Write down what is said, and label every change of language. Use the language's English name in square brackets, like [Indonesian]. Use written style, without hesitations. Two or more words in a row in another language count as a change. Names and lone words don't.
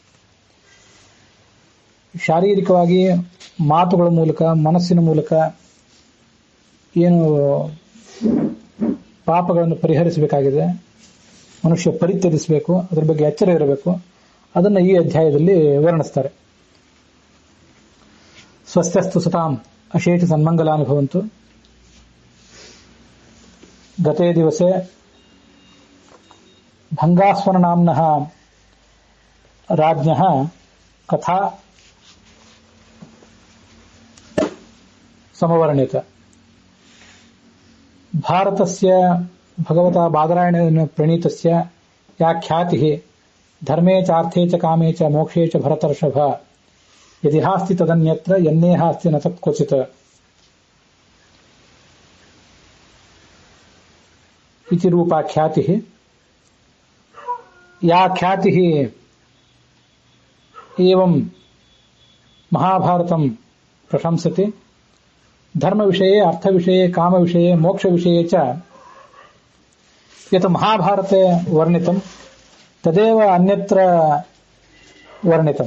[Kannada] ಶಾರೀರಿಕವಾಗಿ ಮಾತುಗಳ ಮೂಲಕ, ಮನಸ್ಸಿನ ಮೂಲಕ ಏನು ಪಾಪಗಳನ್ನು ಪರಿಹರಿಸಬೇಕಾಗಿದೆ, ಮನುಷ್ಯ ಪರಿತ್ಯಜಿಸಬೇಕು, ಅದರ ಬಗ್ಗೆ ಎಚ್ಚರ ಇರಬೇಕು, ಅದನ್ನು ಈ ಅಧ್ಯಾಯದಲ್ಲಿ ವರ್ಣಿಸ್ತಾರೆ. [Sanskrit] ಸ್ವಸ್ಥಸ್ತು ಸತಾಂ ಅಶೇಷ ಸನ್ಮಂಗಲಾನುಭವಂತು. ಗತೇ ದಿವಸೆ ಭಂಗಾಸ್ವನ ನಾಮ್ನಃ ರಾಜ್ಞಃ ಕಥಾ ಸಮವರ್ಣಿತ. ಭಾರತಸ್ಯ ಭಗವತಾ ಬಾದರಾಯಣೇನ ಪ್ರಣೀತಸ್ಯ ಯಾ ಖ್ಯಾತಿಃ ಧರ್ಮೇ ಚಾರ್ಥೇ ಚ ಕಾಮೇ ಚ ಮೋಕ್ಷೇ ಚ ಭರತರ್ಷಭ ಯದಿಹಾಸ್ತಿ ತದನ್ಯತ್ರ ಯನ್ನೇಹಾಸ್ತಿ ನ ತತ್ಕ್ವಚಿತ್ ಇತಿ ರೂಪಾ ಖ್ಯಾತಿಃ. ಯಾ ಖ್ಯಾತಿಃ ಏವಂ ಮಹಾಭಾರತಂ ಪ್ರಶಂಸತೆ ಧರ್ಮ ವಿಷये, अर्थ विषये, काम विषये, मोक्ष विषये च यत् महाभारते वर्णितं तदेव अन्यत्र वर्णितम्.